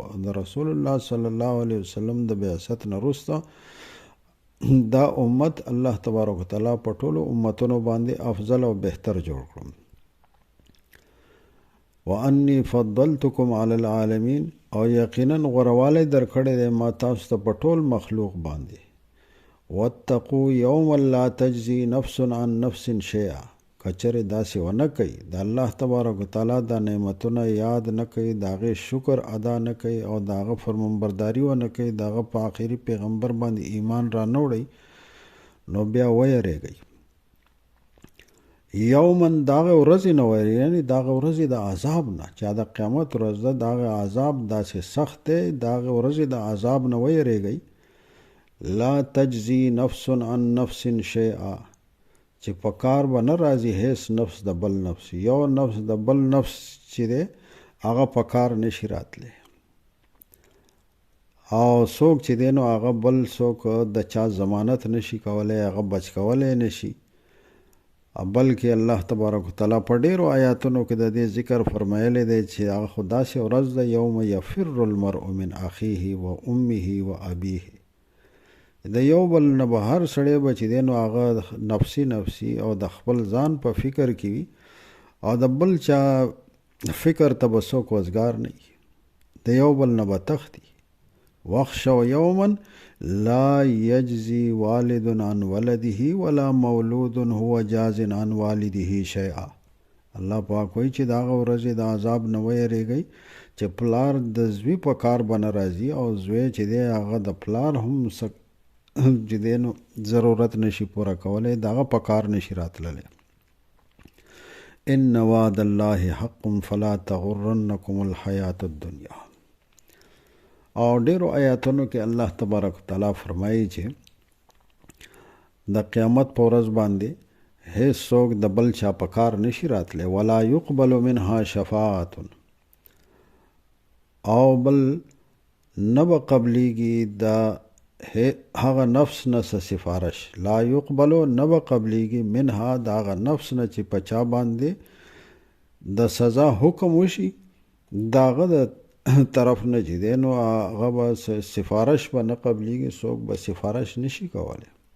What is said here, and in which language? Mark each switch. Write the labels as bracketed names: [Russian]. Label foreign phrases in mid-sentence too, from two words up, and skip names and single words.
[Pashto] د رسول الله [Arabic] صلی الله علیه وسلم [Pashto] د بعثت نه وروسته دا امت الله [Arabic] تبارک وتعالی [Pashto] په ټولو امتونو باندې افضل او بهتر جوړ کړم. [Arabic] وانی فضلتکم علی العالمین، [Pashto] او یقینا غوروالی درکړی دی ما تاسو ته په ټول مخلوق باندې. [Arabic] واتقوا یوما لا تجزی نفس عن نفس شیئا، [Pashto] کچره داسې ونه کوي د الله [Arabic] تبارک وتعالی [Pashto] د نعمتونه یاد نه کوي، د هغې شکر ادا نه کوي او د هغه فرمانبرداري ونه کوي، د هغه په آخري پیغمبر باندې ایمان را نه وړئ، نو بیا ویریږئ. یومن داغه ورځې نه ویری، یعنی داغه ورځې د عذاب نه، چې د قیامت ورځ ده داغه عذاب داسې سخت دی، داغه ورځې د عذاب نه ویریږئ. [Arabic] لا تجزی نفس عن نفس شیئا، [Pashto] چې په کار به نه راځي هیڅ نفس د بل نفس، یو نفس د بل نفس چې دی هغه په کار نشي راتلی، او څوک چې دی نو هغه بل څوک د چا ضمانت نشي کولی، هغه بچ کولی نشي. بلکې الله [Arabic] تبارک وتعالی [Pashto] په ډیرو آیاتونو کې د دې ذکر فرمایلی دی چې هغه خو داسې ورځ ده [Arabic] یوم یفر المرء من اخیه و امه و ابیه، [Pashto] د یو بل نه به هر سړی به چې دی نو هغه نفسي نفسي او د خپل ځان په فکر کې وي او د بل چا فکر ته به څوک وزګار نه وي، د یو بل نه به تښتي. [Arabic] واخشوا یوما لا یجزی والد عن ولده ولا مولود هو جاز عن والده شیئا. [Pashto] الله پاک وایي چې د هغه ورځې د عذاب نه ویریږئ چې پلار د زوی په کار به نه راځي او زوی چې دی هغه د پلار هم چې دی نو ضرورت نشي پوره کولی، د هغه په کار نشي راتللی. [Arabic] ان وعد الله حق فلا تغرنکم الحیات الدنیا. [Pashto] او ډیرو آیاتونو کې الله [Arabic] تبارک وتعالی [Pashto] فرمایي چې د قیامت په ورځ باندې هیڅ څوک د بل چا په کار نشي راتلی. [Arabic] ولا یقبل منها شفاعت، [Pashto] او بل نه به قبلیږي د هغه نفس نه سفارش. [Arabic] لا یقبلو [Pashto] نه به قبلیږي منها د هغه نفس نه چې په چا باندې د سزا حکم وشي د هغه د طرف نه چې دی نو هغه به سفارش به نه قبلیږي، څوک به سفارش نشي کولی.